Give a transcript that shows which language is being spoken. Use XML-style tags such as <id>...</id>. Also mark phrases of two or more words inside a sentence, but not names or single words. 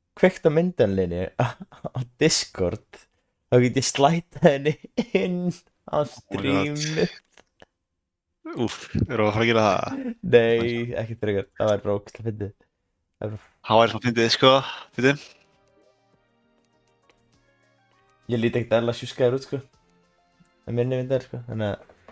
<is>kveikt á myndanlinni á Discord, þá get ég slætað henni inn á</is> <en>Oh my god.</en> <is>streamið. Úff, erum við að fara að gera það? Nei, ekki frekar, það væri bara ógeðslega fyndið. Það er bara- Það væri svona fyndið, sko. Fyndið. Ég líti ekkert alveg sjúskaður út, sko. Það minni myndar, sko, þannig að...</is>